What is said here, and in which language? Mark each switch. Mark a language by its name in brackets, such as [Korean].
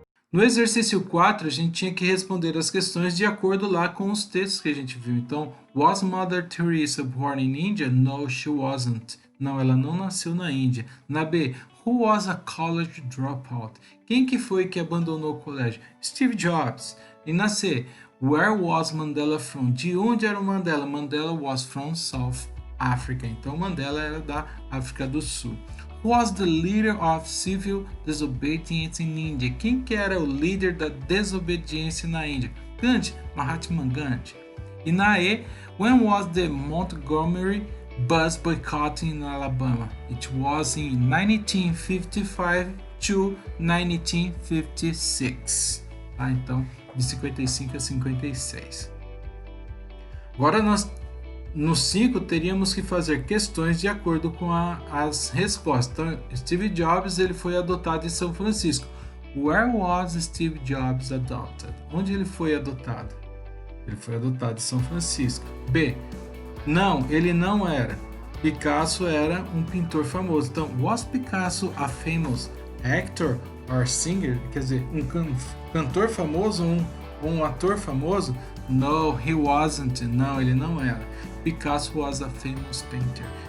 [Portuguese] No exercício 4, a gente tinha que responder as questões de acordo lá com os textos que a gente viu. [English] Então, was Mother Teresa born in India? No, she wasn't. [Portuguese] Não, ela não nasceu na Índia. Na B, [English] who was a college dropout? [Portuguese] Quem que foi que abandonou o colégio? [English] Steve Jobs. [Portuguese] E na C, [English] where was Mandela from? [Portuguese] De onde era o Mandela? [English] Mandela was from South Africa. [Portuguese] Então, Mandela era da África do Sul. [English] Who was the leader of civil disobedience in India? [Portuguese] Quem que era o líder da desobediência na Índia? [English] Gandhi, Mahatma Gandhi. [Portuguese] E na E, [English] when was the Montgomery bus boycott in Alabama? It was in 1955 to 1956. [Portuguese] Tá? Então, de 55 a 56. Agora nós no 5 teríamos que fazer questões de acordo com as respostas. Então, Steve Jobs ele foi adotado em São Francisco. [English] Where was Steve Jobs adopted? [Portuguese] Onde ele foi adotado? Ele foi adotado em São Francisco. B. Não, ele não era. Picasso era um pintor famoso. [English] Então, was Picasso a famous actor or singer? [Portuguese] Quer dizer, um cantor famoso ou um ator famoso? [English] No, he wasn't. [Portuguese] Não, ele não era. [English] Picasso was a famous painter.